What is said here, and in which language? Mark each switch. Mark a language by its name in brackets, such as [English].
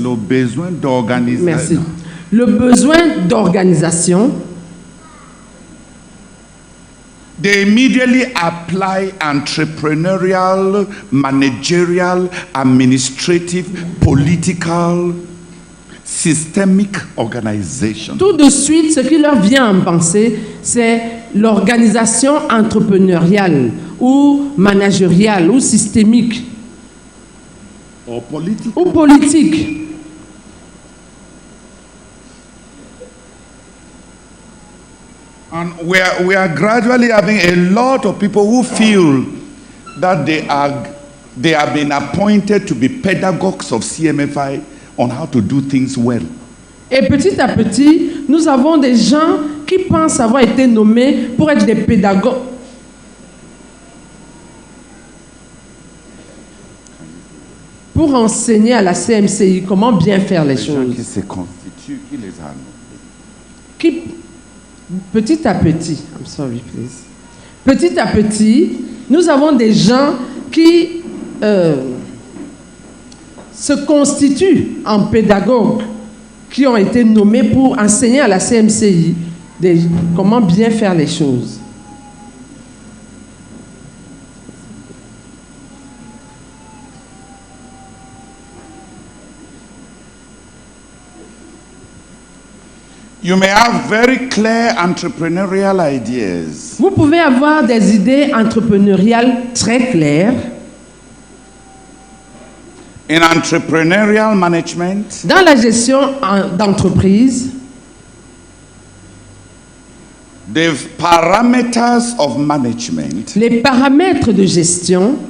[French] le besoin d'organisation. merci, le besoin d'organisation, [English] they immediately apply entrepreneurial, managerial, administrative, political, systemic organization. [French] tout de suite, ce qui leur vient en pensée, c'est l'organisation entrepreneuriale ou managériale ou systémique [English] Or political. [French] ou politique. [English] And we are gradually having a lot of people who feel that they have been appointed to be pedagogues of CMFI on how to do things well. [French] Et petit à petit, nous avons des gens qui pensent avoir été nommés pour être des pédagogues. Pour enseigner à la CMCI comment bien faire les Les gens choses. qui se constituent, qui les a nommés. Qui, petit à petit, [English] I'm sorry, please. [French] Petit à petit, nous avons des gens qui se constituent en pédagogues, qui ont été nommés pour enseigner à la CMCI comment bien faire les choses. [English] You may have very clear entrepreneurial ideas, [French] Vous pouvez avoir des idées entrepreneuriales très claires. [English] in entrepreneurial management, [French] Dans la gestion d'entreprise, [English] the parameters of management [French] les paramètres de gestion